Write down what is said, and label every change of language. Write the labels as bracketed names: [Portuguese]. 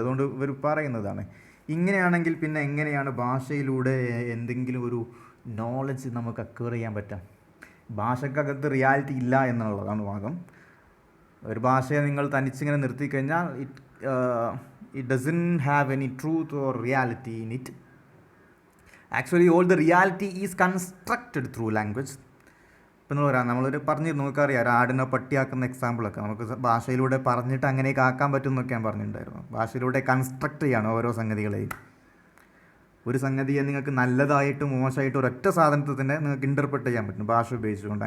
[Malayalam] അതുകൊണ്ട് ഇവർ പറയുന്നതാണ്, ഇങ്ങനെയാണെങ്കിൽ പിന്നെ എങ്ങനെയാണ് ഭാഷയിലൂടെ എന്തെങ്കിലും ഒരു നോളജ് നമുക്ക് അക്വയർ ചെയ്യാൻ പറ്റാം? ഭാഷക്കകത്ത് റിയാലിറ്റി ഇല്ല എന്നുള്ളതാണ് വാദം. ഒരു ഭാഷയെ നിങ്ങൾ തനിച്ചിങ്ങനെ നിർത്തിക്കഴിഞ്ഞാൽ [English] It doesn't have any truth or reality in it. Actually all the reality is constructed through language. [Malayalam] ഇപ്പം എന്ന് പറയാം, നമ്മളൊരു പറഞ്ഞിരുന്നു, നമുക്കറിയാം ഒരു ആടിനെ പട്ടിയാക്കുന്ന എക്സാമ്പിളൊക്കെ നമുക്ക് ഭാഷയിലൂടെ പറഞ്ഞിട്ട് അങ്ങനെയൊക്കെ ആക്കാൻ പറ്റും എന്നൊക്കെ ഞാൻ പറഞ്ഞിട്ടുണ്ടായിരുന്നു. ഭാഷയിലൂടെ കൺസ്ട്രക്ട് ചെയ്യാണ് ഓരോ സംഗതികളെയും. ഒരു സംഗതിയെ നിങ്ങൾക്ക് നല്ലതായിട്ട് മോശമായിട്ട് ഒരൊറ്റ സാധനത്തിൽ തന്നെ നിങ്ങൾക്ക് ഇൻ്റർപ്രറ്റ് ചെയ്യാൻ പറ്റും ഭാഷ ഉപയോഗിച്ചുകൊണ്ട്.